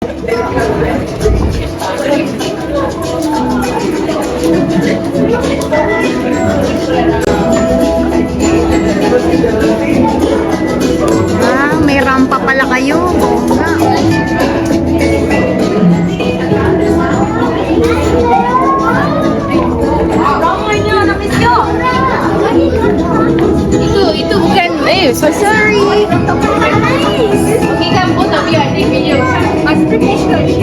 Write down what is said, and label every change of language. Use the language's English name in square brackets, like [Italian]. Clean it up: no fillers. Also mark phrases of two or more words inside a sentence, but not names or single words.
[Filipino] Ah, may rampa pala kayo. Oo nga. [Malay] Itu bukan [English] so sorry. Okay, kan both of you are taking video. [Filipino] Mas practice to.